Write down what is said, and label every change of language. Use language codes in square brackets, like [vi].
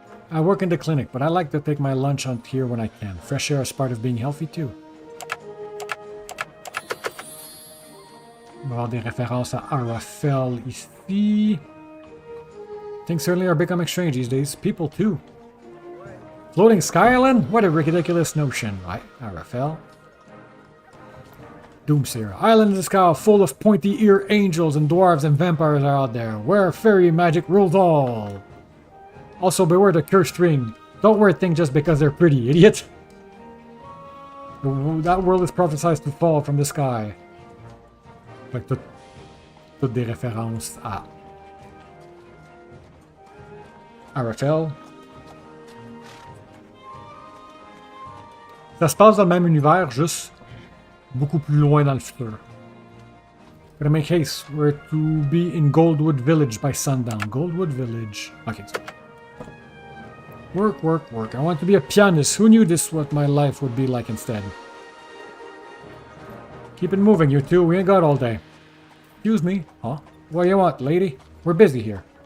[en] I work in the clinic, but I like to take my lunch out here when I can. Fresh air is part of being healthy too. [fr] On va avoir des références à Arafel ici. [en] Things certainly are becoming strange these days. People too. Floating Sky Island? What a ridiculous notion, right, Arafel? Doomsayer. Island in the sky full of pointy-eared angels and dwarves and vampires are out there, where fairy magic rules all. Also, beware the cursed ring. Don't wear a thing just because they're pretty, idiot. That world is prophesied to fall from the sky. [fr] Fait que toutes des références à Arafel. Ça se passe dans le même univers, juste beaucoup plus loin dans le futur. [en] Gotta make haste. We're to be in Goldwood Village by sundown. Goldwood Village. Okay, so work, work, work. I want to be a pianist. Who knew this what my life would be like instead? Keep it moving, you two. We ain't got all day. Excuse me. Huh? What do you want, lady? We're busy here.